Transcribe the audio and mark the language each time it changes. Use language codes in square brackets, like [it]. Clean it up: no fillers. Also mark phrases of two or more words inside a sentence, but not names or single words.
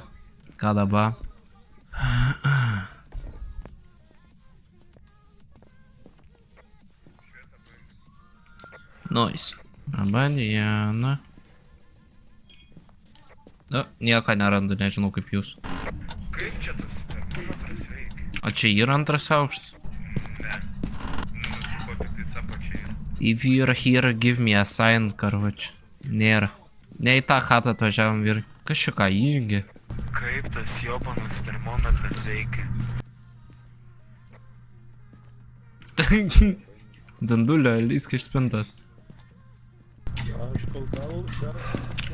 [lt] Ką dabar? Nice. Abadiena. Nu, nieko nerandu, nežinau kaip jūs. Kaip čia tas termometras veikia? O čia yra antras aukštas? Ne. Nu, tik tai apačiai. [en] If you're here, give me a sign, [lt] karoči. Nėra. Ne į tą chatą atvažiavom vyrai. Kas čia ką įjungia? Kaip tas jobanas termometras veikia? Dandulio, lysk iš spintos. Aš kol gal garsas